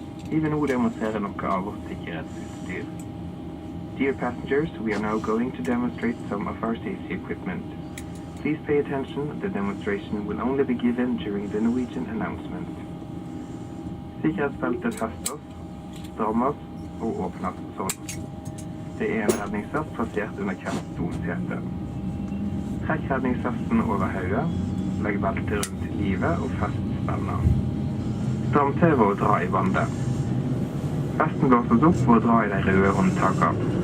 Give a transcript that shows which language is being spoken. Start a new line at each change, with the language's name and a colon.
Norwegian: Vi vil nå demonstrere noe av vårt sikkerhetsutstyr.
English: Dear passengers, we are now going to demonstrate some of our safety equipment. Please pay attention, the demonstration will only be given during the Norwegian announcement.
Norwegian: Sikkerhetsbeltet festes, strammes og åpnes sånn. Det er en redningsvest plassert under hvert stolsete. Trekk redningsvesten over hodet, legg beltet rundt livet og fest spenna. Stram til ved å dra i bandet. Vesten blåses opp ved å dra i de røde håndtakene.